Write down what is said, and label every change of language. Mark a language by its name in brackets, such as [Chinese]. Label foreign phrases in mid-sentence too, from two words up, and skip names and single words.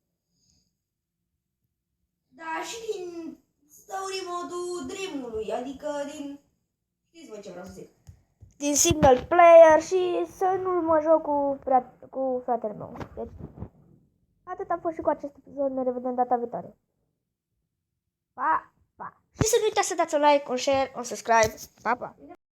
[Romanian] Da, și din story modul Dream-ului, adică din... Știți voi ce vreau să zic. din single player și să nu mă joc cu fratele meu. Deci, atât a fost și cu acest episod. Ne revedem data viitoare. Pa, pa! Și să nu uitați să dați un like, un share, un subscribe. Pa, pa!